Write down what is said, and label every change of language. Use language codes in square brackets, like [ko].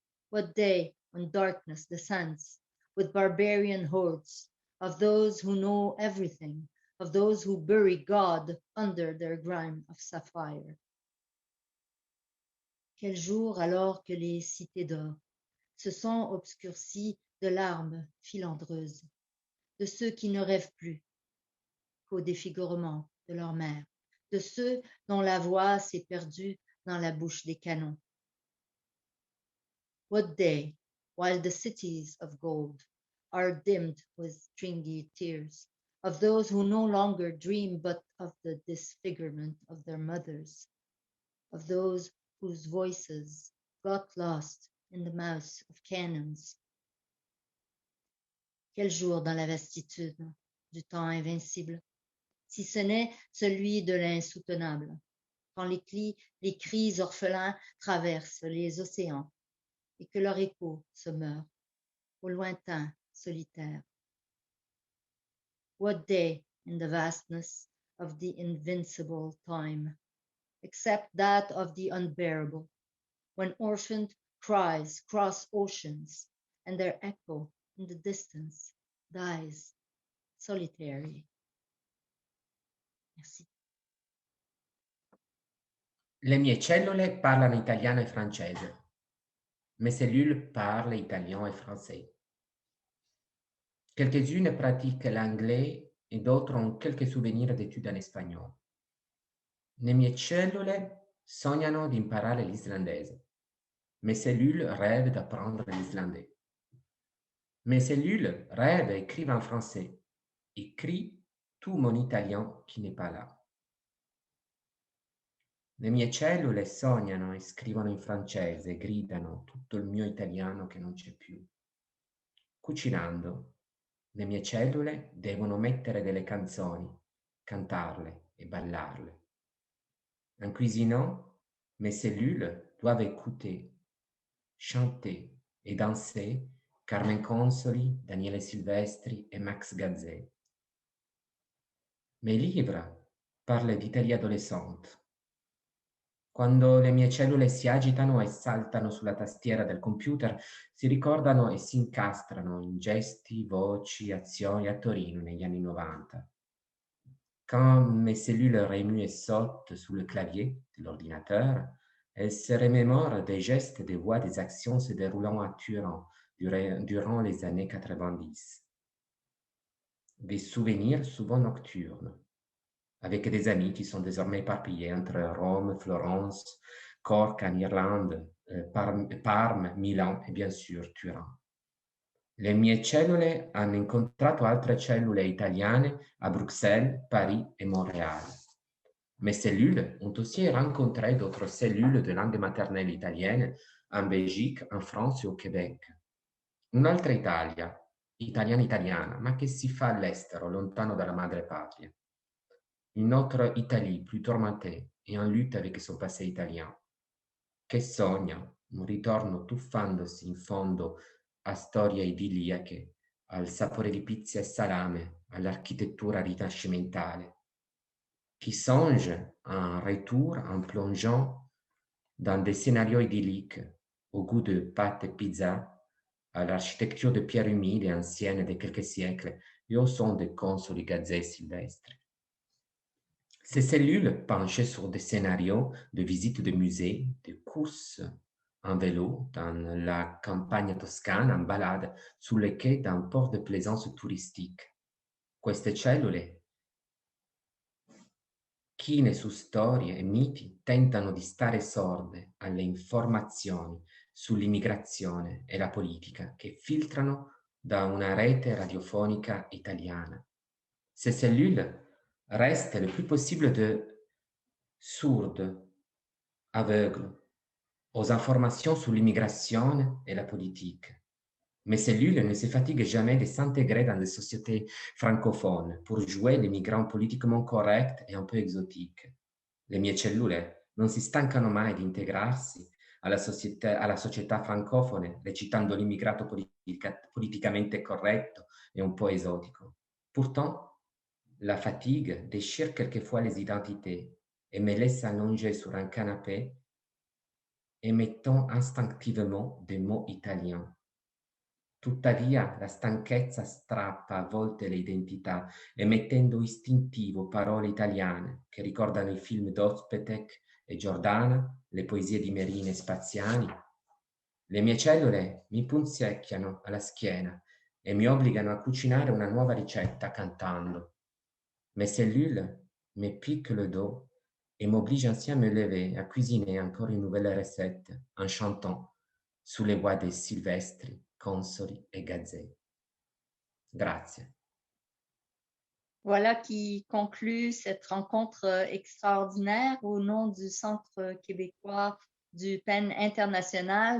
[en] What day when darkness descends with barbarian hordes of those who know everything, of those who bury God under their grime of sapphire. [fr] Quel jour alors que les cités d'or se sont obscurcies de larmes filandreuses, de ceux qui ne rêvent plus qu'au défigurement de leur mère, de ceux dont la voix s'est perdue dans la bouche des canons. [en] What day, while the cities of gold are dimmed with stringy tears, of those who no longer dream but of the disfigurement of their mothers, of those whose voices got lost in the mouths of cannons. [fr] Quel jour dans la vastitude du temps invincible, si ce n'est celui de l'insoutenable, quand les cris orphelins traversent les océans et que leur écho se meurt au lointain solitaire. [en] What day in the vastness of the invincible time, except that of the unbearable, when orphaned cries cross oceans and their echo in the distance dies solitary. [fr] Merci. [it] Le mie cellule parlano italiano e francese. [fr] Mes cellules parlent italien et français. Quelques-unes pratiquent l'anglais et d'autres ont quelques souvenirs d'études en espagnol. [it] Le mie cellule sognano di imparare l'islandese. [fr] Mes cellules rêvent d'apprendre l'islandais. Mes cellules rêvent et écrivent en français. Écrit tout mon italien qui n'est pas là. [it] Le mie cellule sognano e scrivono in francese e gridano tutto il mio italiano che non c'è più. Cucinando, le mie cellule devono mettere delle canzoni, cantarle e ballarle. [fr] En cuisinant, mes cellules doivent écouter, chanter et danser Carmen Consoli, Daniele Silvestri e Max Gazzè. Mes livres parlent d'Italie adolescente. [it] Quando le mie cellule si agitano e saltano sulla tastiera del computer, si ricordano e si incastrano in gesti, voci, azioni a Torino negli anni 90. [fr] Quand mes cellules remuent et sautent sous le clavier de l'ordinateur, elles se remémorent des gestes, des voix, des actions se déroulant à Turin durant les années 90. Des souvenirs souvent nocturnes, avec des amis qui sont désormais éparpillés entre Rome, Florence, Cork en Irlande, Parme, Milan et bien sûr Turin. [it] Le mie cellule hanno incontrato altre cellule italiane [fr] à Bruxelles, Paris et Montréal. Mes cellules ont aussi rencontré d'autres cellules de langue maternelle italienne en Belgique, en France et au Québec. [it] Un'altra Italia, italiana, ma che si fa all'estero, lontano dalla madre patria. [fr] Une autre Italie plus tourmentée et en lutte avec son passé italien, [it] che sogna un ritorno tuffandosi in fondo a storie idilliache, al sapore di pizza e salame, all'architettura rinascimentale, [fr] qui songe un retour en plongeant dans des scénarios idylliques, au goût de pâtes et pizza, à l'architecture de pierre humide et ancienne de quelques siècles et au son des Consoli, Gazzè, Silvestri. Ces cellules penchent sur des scénarios de visites de musées, de courses en vélo dans la campagne toscane en balade sur les quais d'un port de plaisance touristique. [it] Queste cellule, chine su storie e miti, tentano di stare sorde alle informazioni sull'immigrazione e la politica che filtrano da una rete radiofonica italiana. [fr] Ces cellules restent le plus possible sourdes, aveugles aux informations sur l'immigration et la politique. Mes cellules ne se fatiguent jamais de s'intégrer dans les sociétés francophones pour jouer les migrants politiquement corrects et un peu exotiques. [it] Le mie cellule non si stancano mai di integrarsi alla società francofone, recitando l'immigrato politicamente corretto [fr] et un peu [it] esotico. [fr] Pourtant, la fatigue déchire quelquefois les identités et me laisse allongé sur un canapé, émettant instinctivement des mots italiens. [it] Tuttavia, la stanchezza strappa a volte le identità, emettendo istintivo parole italiane che ricordano i film d'Ozpetek e Giordana, le poesie di Merine e Spaziani. Le mie cellule mi punzecchiano alla schiena e mi obbligano a cucinare una nuova ricetta cantando. [fr] Mes cellules me piquent le dos et m'obligent ainsi à me lever, à cuisiner encore une nouvelle recette en chantant sous les voix des Silvestri, Consoli et Gazzè. [it] Grazie. [fr] Voilà qui conclut cette rencontre extraordinaire au nom du Centre québécois du PEN international.